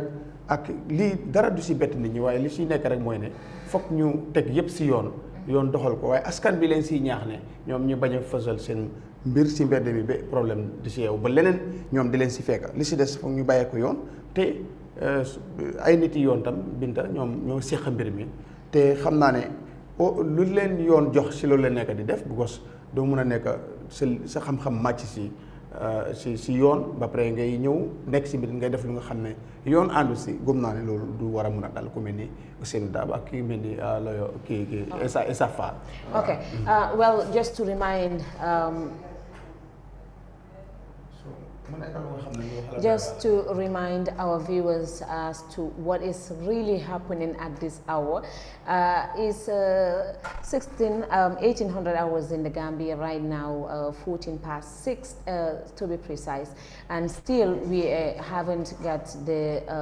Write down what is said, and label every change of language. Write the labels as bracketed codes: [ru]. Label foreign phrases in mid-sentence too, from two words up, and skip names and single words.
[wo] ak lii dara du si bett nit ñi waaye li si nekk rek mooy ne foog ñu teg yëpp si yoon doxal ko waaye askan bi leen siy ñaax ne ñoom ñu bañ a fësal seen mbir si mbedd mi ba problème di si yow ba leneen ñoom di leen si fekk li si des foog ñu bàyyee ko yoon te ay nit yi yoon tam Binta ñoom ñoo seq mbir mi te xam naa ne lu leen yoon jox si loolu la nekk di def because doo mun a nekk sa xam-xam màcc si yoon ba pare ngay ñëw nekk si mbir ngay def lu nga xam ne yoon àndu si gëm naa ne loolu du war a mun a dal ku mel ni Ousseynou Dabo ak kii mel ni loyo kii Issa Faal. [en] Okay, well, just to remind our viewers as to what is really happening at this hour. Is 1800 hours in the Gambia right now, 14 past 6 to be precise, and still we haven't got the